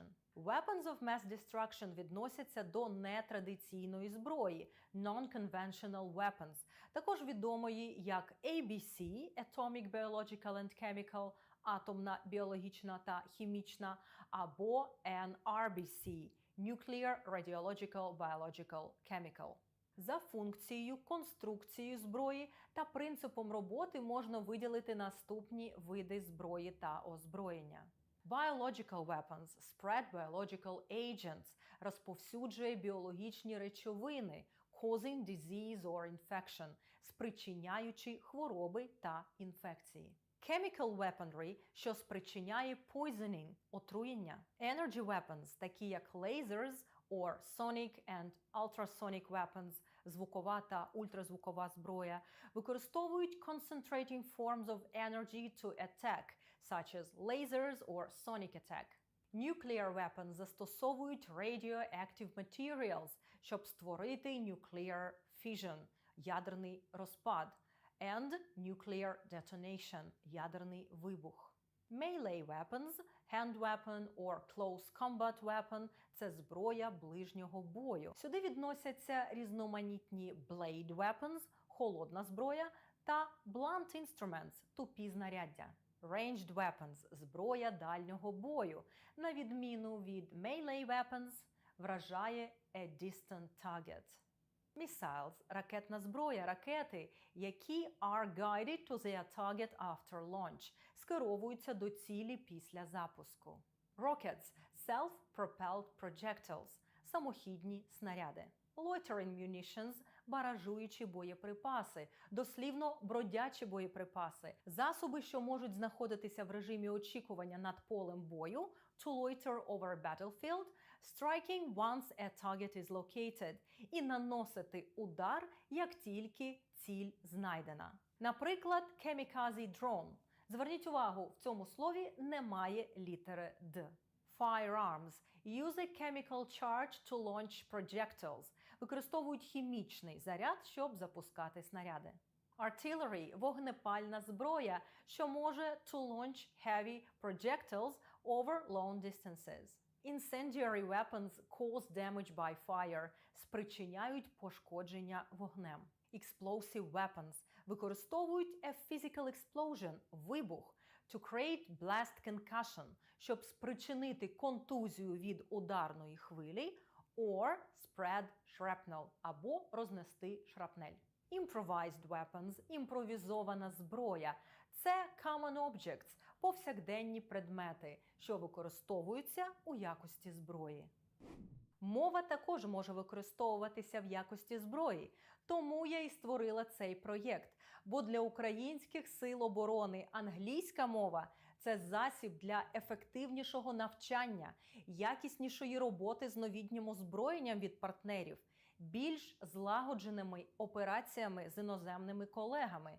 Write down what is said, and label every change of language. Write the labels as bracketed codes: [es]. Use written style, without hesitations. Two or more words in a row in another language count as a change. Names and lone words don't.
[en] Weapons of Mass Destruction [uk] відносяться до нетрадиційної зброї – [en] Non-Conventional Weapons, [uk] також відомої як [en] ABC – Atomic, Biological and Chemical – [uk] атомна, біологічна та хімічна, або NRBC – [en] Nuclear, Radiological, Biological, Chemical. [uk] За функцією, конструкцією зброї та принципом роботи можна виділити наступні види зброї та озброєння. [en] Biological weapons – spread biological agents – [uk] розповсюджує біологічні речовини, [en] causing disease or infection – [uk] спричиняючи хвороби та інфекції. [en] Chemical weaponry, [uk] що спричиняє poisoning – отруєння. [en] Energy weapons, [uk] такі як [en] lasers or sonic and ultrasonic weapons – [uk] звукова та ультразвукова зброя, використовують [en] concentrating forms of energy to attack, such as lasers or sonic attack. Nuclear weapons застосовують radioactive materials, [uk] щоб створити [en] nuclear fission – [uk] ядерний розпад, [en] and nuclear detonation – [uk] ядерний вибух. [en] Melee weapons, hand weapon or close combat weapon – [uk] це зброя ближнього бою. Сюди відносяться різноманітні [en] blade weapons – [uk] холодна зброя та [en] blunt instruments [uk] – тупі знаряддя. [en] Ranged weapons – [uk] зброя дальнього бою, на відміну від [en] melee weapons, [uk] вражає [en] a distant target. Missiles – [uk] ракетна зброя, ракети, які [en] are guided to their target after launch, [uk] скеровуються до цілі після запуску. [en] Rockets – self-propelled projectiles – [uk] самохідні снаряди. [en] Loitering munitions [uk] – баражуючі боєприпаси, дослівно бродячі боєприпаси, засоби, що можуть знаходитися в режимі очікування над полем бою, [en] to loiter over a battlefield, striking once a target is located, [uk] і наносити удар, як тільки ціль знайдена. Наприклад, [en] kamikaze drone. [uk] Зверніть увагу, в цьому слові немає літери «д». [en] Firearms – use a chemical charge to launch projectiles. [uk] Використовують хімічний заряд, щоб запускати снаряди. [en] Artillery – [uk] вогнепальна зброя, що може [en] to launch heavy projectiles over long distances. Incendiary weapons cause damage by fire – [uk] спричиняють пошкодження вогнем. [en] Explosive weapons – використовують a physical explosion – вибух, to create blast concussion – [uk] щоб спричинити контузію від ударної хвилі, [en] or spread shrapnel – [uk] або рознести шрапнель. [en] Improvised weapons – [uk] імпровізована зброя. [en] Це common objects – [uk] повсякденні предмети, що використовуються у якості зброї. Мова також може використовуватися в якості зброї, тому я і створила цей проєкт. Бо для українських сил оборони англійська мова – це засіб для ефективнішого навчання, якіснішої роботи з новітнім озброєнням від партнерів, більш злагодженими операціями з іноземними колегами.